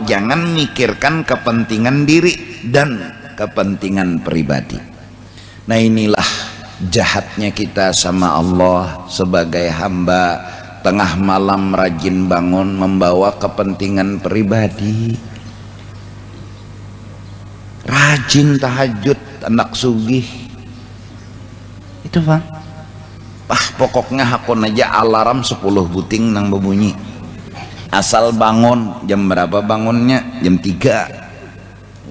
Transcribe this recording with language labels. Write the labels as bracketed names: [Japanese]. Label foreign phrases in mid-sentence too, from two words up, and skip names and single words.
[Indonesian] Jangan mikirkan kepentingan diri dan kepentingan pribadi. Nah, inilah jahatnya kita sama Allah sebagai hamba, tengah malam rajin bangun membawa kepentingan pribadi, [Banjar] rajin tahajud anak sugih itu bang. Pokoknya hakun aja alarm 10 buting nang berbunyi, asal bangun. [Indonesian] Jam berapa bangunnya? Jam 3.